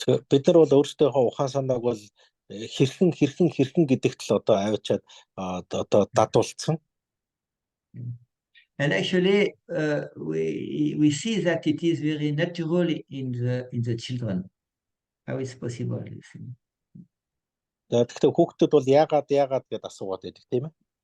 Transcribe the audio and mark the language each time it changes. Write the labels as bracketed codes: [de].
[mn] Бид нар бол өөрсдийнхөө ухаан санааг бол хэрхэн гэдэгт л одоо авчиад одоо дадуулсан. [en] And actually, we see that it is very natural in the children. How is possible? [mn] Тэгэхдээ хүүхдүүд бол яагаад гэдээ асуугаад байдаг тийм ээ.